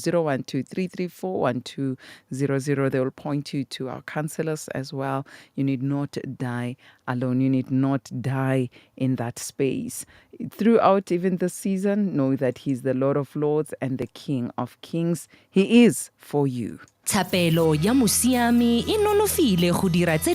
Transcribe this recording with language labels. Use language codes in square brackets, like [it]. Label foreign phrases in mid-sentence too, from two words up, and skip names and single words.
[en] 012 334 1200. They will point you to our counselors as well. You need not die alone. You need not die in that space. Throughout even the season, know that He's the Lord of Lords and the King of Kings. He is for you. [tn] Thapelo ya Musiami e nonofile go dira tse